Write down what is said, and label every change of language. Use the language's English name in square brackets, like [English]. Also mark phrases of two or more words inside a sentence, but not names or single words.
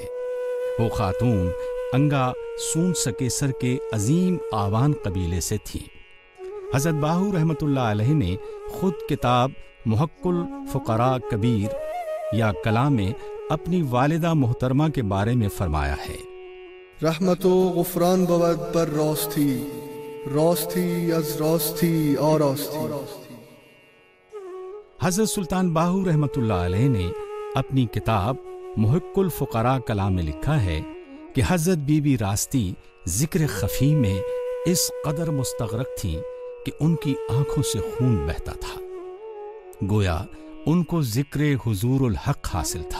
[Urdu] وہ خاتون انگا سون سکیسر کے عظیم آوان قبیلے سے تھی۔ حضرت باہو رحمت اللہ علیہ نے خود کتاب محق الفقراء کبیر یا کلام میں اپنی والدہ محترمہ کے بارے میں فرمایا ہے، [Persian] رحمت و غفران بود بر راستی، راستی از راستی آراستی۔ [Urdu] حضرت سلطان باہو رحمت اللہ علیہ نے اپنی کتاب محق الفقراء کلام میں لکھا ہے کہ کہ حضرت بی بی راستی ذکر خفی میں اس قدر مستغرق تھیں کہ ان کی آنکھوں سے خون بہتا تھا، گویا ان کو ذکر حضور الحق حاصل تھا۔